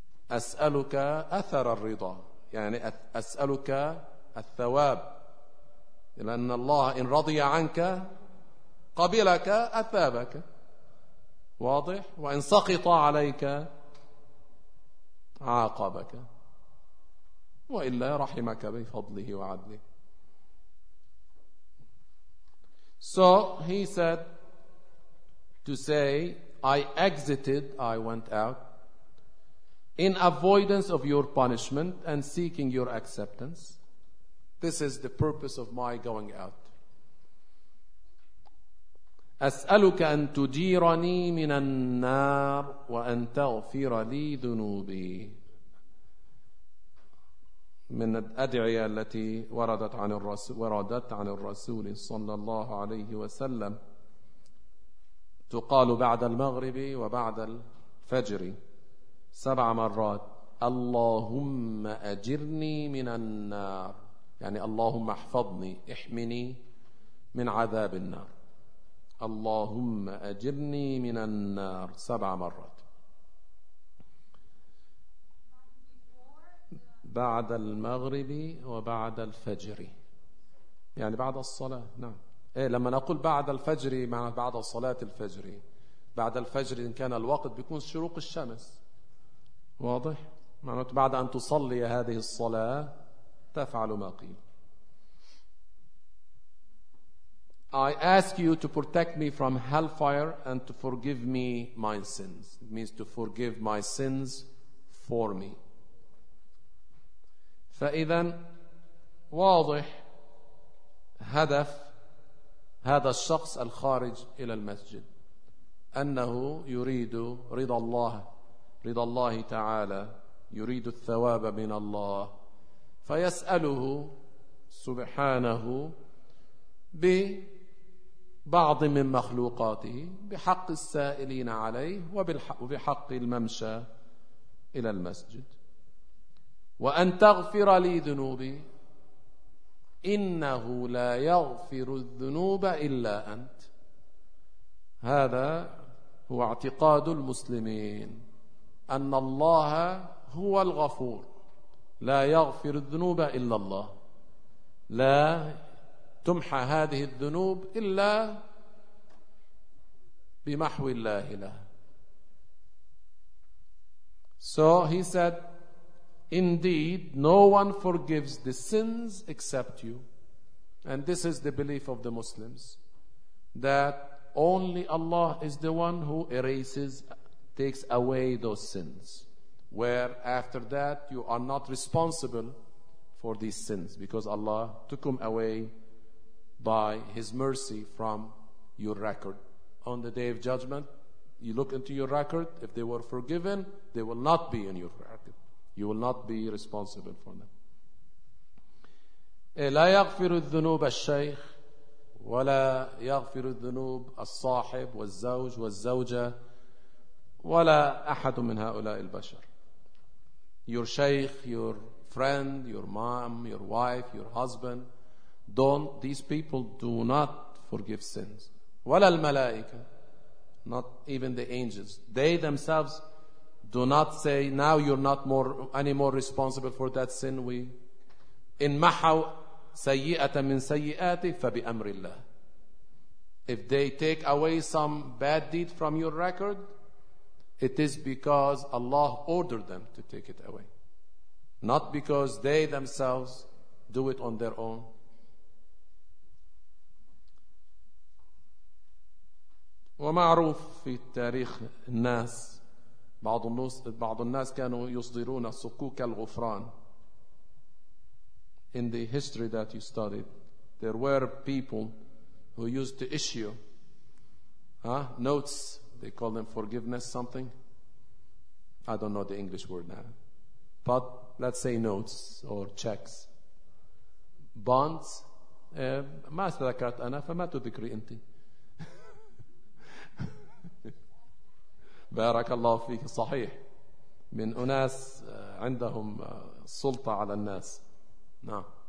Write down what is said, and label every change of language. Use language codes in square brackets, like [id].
[ar] أسألك أثر الرضا، يعني أسألك الثواب، لأن الله إن رضي عنك قبلك أثابك، واضح؟ وإن سقط عليك عاقبك، وإلا رحمك بفضله وعدله. [en] So he said to say I exited, I went out in avoidance of your punishment and seeking your acceptance. This is the purpose of my going out. [ar] أسألك أن تجيرني من النار وأن تغفر لي ذنوبي. من الأدعية التي وردت عن الرسول صلى الله عليه وسلم تقال بعد المغرب وبعد الفجر 7 مرات. اللهم أجرني من النار، يعني اللهم احفظني، احمني من عذاب النار. اللهم أجرني من النار 7 مرات. بعد المغرب وبعد الفجر، يعني بعد الصلاة. نعم، إيه لما نقول بعد الفجر معنى بعد صلاة الفجر، بعد الفجر إن كان الوقت بيكون شروق الشمس، واضح؟ معناته بعد أن تصلي هذه الصلاة تفعل ما قيل. [en] I ask you to protect me from hellfire and to forgive me my sins. It means to forgive my sins for me. [ar] فإذا واضح هدف هذا الشخص الخارج إلى المسجد أنه يريد رضا الله، رضا الله تعالى، يريد الثواب من الله، فيسأله سبحانه ببعض من مخلوقاته بحق السائلين عليه وبحق الممشى إلى المسجد، وأن تغفر لي ذنوبي، إنه لا يغفر الذنوب إلا أنت. هذا هو اعتقاد المسلمين أن الله هو الغفور، لا يغفر الذنوب إلا الله، لا تمحى هذه الذنوب إلا بمحو الله لها. [en] So he said, indeed, no one forgives the sins except you. And this is the belief of the Muslims, that only Allah is the one who erases, takes away those sins, where after that you are not responsible for these sins, because Allah took them away by His mercy from your record. On the day of judgment, you look into your record, if they were forgiven, they will not be in your record. You will not be responsible for them. [ar] لا يغفر الذنوب الشيخ ولا يغفر الذنوب الصاحب والزوج والزوجة ولا أحد من هؤلاء البشر. [en] Your sheikh, your friend, your mom, your wife, your husband, don't, these people do not forgive sins. [ar] ولا الملائكة, [en] not even the angels. They themselves do not say, now you're not anymore responsible for that sin. We in [ar] محو سيئة من سيئاته فبأمر الله. [en] If they take away some bad deed from your record, it is because Allah ordered them to take it away, not because they themselves do it on their own. [ar] ومعروف في تاريخ الناس بعض الناس كانوا يصدرون صكوك الغفران. [en] In the history that you studied, there were people who used to issue notes. They call them forgiveness something. I don't know the English word now. But let's say notes or checks. Bonds. [ar] ما ذكرت أنا فما تذكري أنت. بارك الله فيك. صحيح. من أناس عندهم سلطة على الناس. نعم.